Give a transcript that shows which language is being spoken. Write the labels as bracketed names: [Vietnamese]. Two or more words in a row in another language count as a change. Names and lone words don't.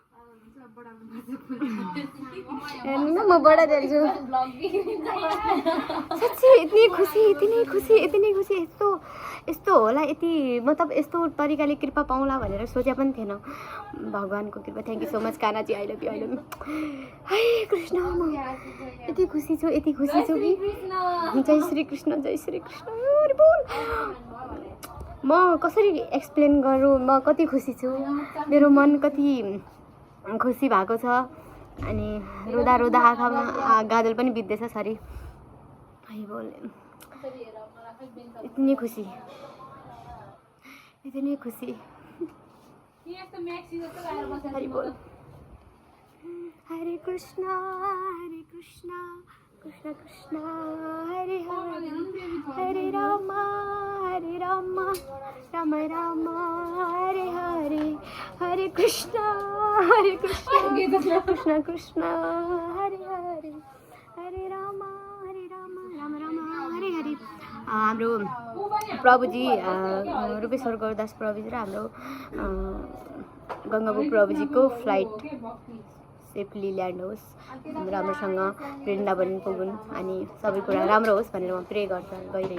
[Nepali] हेर्नु न म बडा देख्छु साँच्ची। यति नै खुसी यस्तो होला यति मतलब यस्तो तरिकाले कृपा पाउँला भनेर सोचे पनि थिएन। भगवानको कृपा। [English] thank you so much कानाजी। I love you हाय कृष्ण। [Nepali] म यति खुसी छु कि जय श्री कृष्ण। हरिबोल। म कसरी एक्सप्लेन गरौँ म कति खुसी छु। मेरो मन कति खुसी भएको छ। अनि रोदा आँखामा गाजल पनि बित्दैछ। सरी। हरिबोल। यति खुसी। हरिबोल। हरे कृष्ण कृष्ण कृष्ण हरे हरे हरे राम राम राम हरे हरे हरे कृष्ण कृष्ण कृष्ण हरे हरे हरे राम राम हरे हरे। हाम्रो प्रभुजी रूपेश्वर गौदास प्रभुजी र हाम्रो गङ्गाबु प्रभुजीको [English] flight safely land [Nepali] होस्। राम्रोसँग वृन्दावन पुगुन् अनि सबै कुरा राम्रो होस् भनेर म प्रे गइरहेको छु।